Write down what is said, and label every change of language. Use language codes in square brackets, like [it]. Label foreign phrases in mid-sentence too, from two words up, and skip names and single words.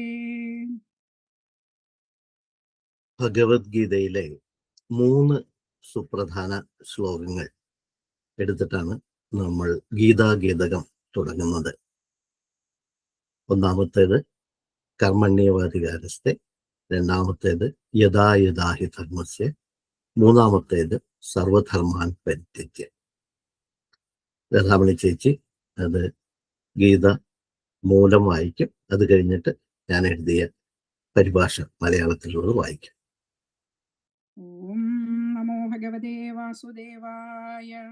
[ml] ഭഗവത്ഗീതയിലെ 3 സുപ്രധാന ശ്ലോകങ്ങൾ എടുത്തിട്ടാണ് നമ്മൾ ഗീതാഗീതകം തുടങ്ങുന്നത്. ഒന്നാമത്തേത് കർമ്മണ്യേവാധികാരസ്ഥെ, രണ്ടാമത്തേത് [sa] യഥാ യഥാ ഹി ധർമ്മസ്യ, [ml] മൂന്നാമത്തേത് [sa] സർവധർമാൻ പരിത്യജ്യ. [ml] രഥാമണി ചേച്ചി അത് ഗീത മൂലം വായിക്കും. അത് കഴിഞ്ഞിട്ട് ഞാൻ എഴുതിയ പരിഭാഷ മലയാളത്തിലുള്ളത് വായിക്കും. [sa] ഓം നമോ ഭഗവതേ വാസുദേവായ.